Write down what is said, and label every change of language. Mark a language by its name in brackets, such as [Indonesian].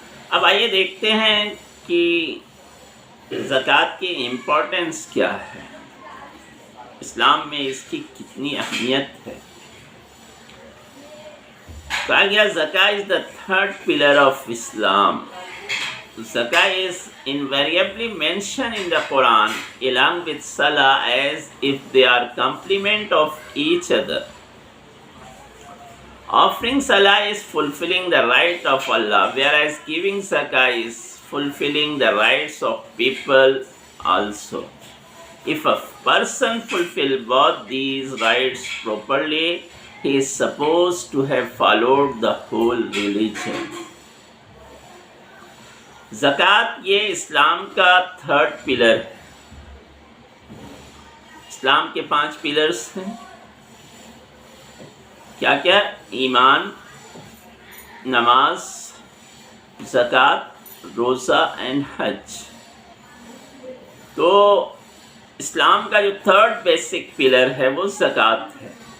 [Urdu] اب آئیے دیکھتے ہیں کہ زکوٰۃ کی امپورٹنس کیا ہے، اسلام میں اس کی کتنی اہمیت ہے۔ کہا گیا [English] زکوٰۃ is the third pillar of Islam. Zakah is invariably mentioned in the Quran along with Salah as if they are complement of each other. Offering Salah is fulfilling the right of Allah, whereas giving Zakah is fulfilling the rights of people also. If a person fulfills both these rights properly, he is supposed to have followed the whole religion. [Urdu] زکوٰۃ یہ اسلام کا third pillar ہے۔ اسلام کے 5 pillars ہیں، کیا کیا؟ ایمان، نماز، زکوٰۃ، روزہ اینڈ حج۔ تو اسلام کا جو تھرڈ بیسک پلر ہے وہ زکوٰۃ ہے،